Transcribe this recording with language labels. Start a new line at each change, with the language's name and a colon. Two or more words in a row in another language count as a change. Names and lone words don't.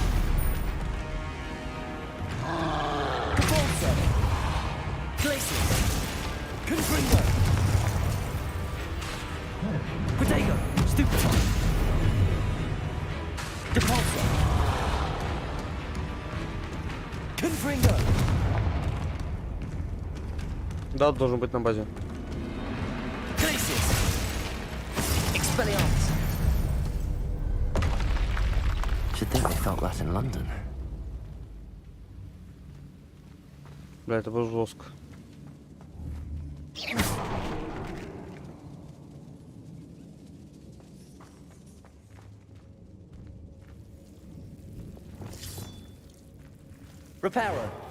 Russian: Depulso. Glacius. Confringo. Protego. Stupefy. Depulso. Confringo. Да, должен быть на базе. Glacius. Expelliarmus.
English: Should think they felt that in London.
Russian: Бля, это было жестко. Reparo.